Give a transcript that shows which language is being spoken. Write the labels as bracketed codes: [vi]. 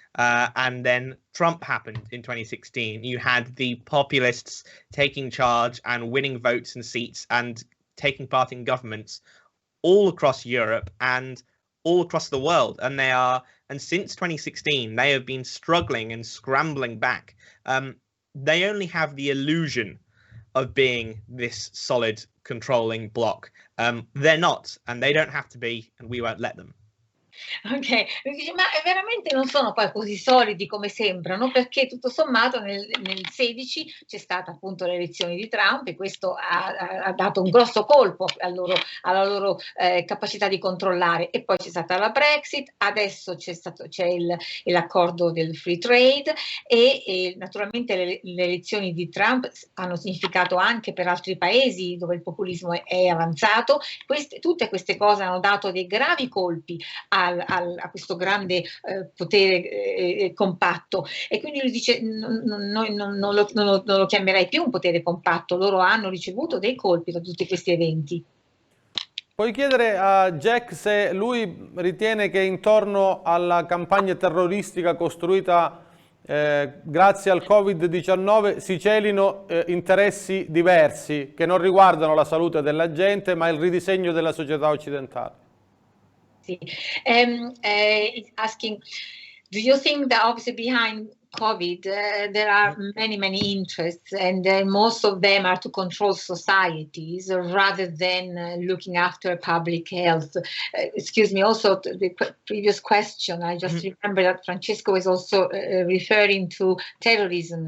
[en] And then Trump happened in 2016. You had the populists taking charge and winning votes and seats and taking part in governments all across Europe and all across the world. And since 2016, they have been struggling and scrambling back. They only have the illusion of being this solid controlling bloc. They're not, and they don't have to be, and we won't let them. [it] Ok, ma veramente non sono poi così solidi come sembrano, perché tutto sommato nel 16 c'è stata appunto le elezioni di Trump e questo ha dato un grosso colpo alla loro capacità di controllare, e poi c'è stata la Brexit, adesso c'è l'accordo del free trade e naturalmente le elezioni di Trump hanno significato anche per altri paesi dove il populismo è avanzato. Tutte queste cose hanno dato dei gravi colpi a questo grande potere compatto, e quindi lui dice non lo chiamerei più un potere compatto. Loro hanno ricevuto dei colpi da tutti questi eventi. Puoi chiedere a Jack se lui ritiene che intorno alla campagna terroristica costruita grazie al Covid-19 si celino interessi diversi che non riguardano la salute della gente ma il ridisegno della società occidentale. [en] It's asking, do you think that obviously behind COVID there are many interests, and most of them are to control societies rather than looking after public health? Excuse me, also to the previous question, I just remember that Francesco was also referring to terrorism.